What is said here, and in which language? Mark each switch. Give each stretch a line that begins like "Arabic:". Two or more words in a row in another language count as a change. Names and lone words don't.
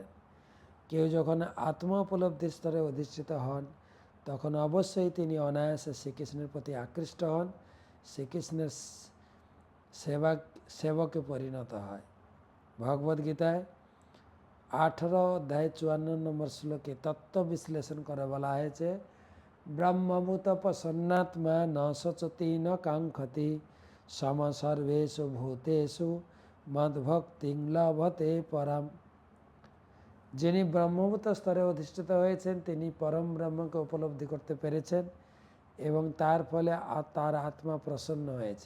Bangla: কেউ যখন আত্মা উপলব্ধির স্তরে অধিষ্ঠিত হন, তখন অবশ্যই তিনি অনায়াসে শ্রীকৃষ্ণের প্রতি আকৃষ্ট হন, শ্রীকৃষ্ণের সেবকে পরিণত হয়। ভগবদ্গীতায় 18 অধ্যায় 54 নম্বর শ্লোকে তত্ত্ব বিশ্লেষণ করে বলা হয়েছে,
Sanskrit: ব্রহ্মভূত প্রসন্নাত্মা ন শোচতি ন কাঙ্ক্ষতি সম সর্বেষু ভূতেষু মদ্ভক্তিং লভতে পরম।
Bangla: যিনি ব্রহ্মভূত স্তরে অধিষ্ঠিত হয়েছেন, তিনি পরম ব্রহ্মকে উপলব্ধি করতে পেরেছেন এবং তার ফলে তার আত্মা প্রসন্ন হয়েছে।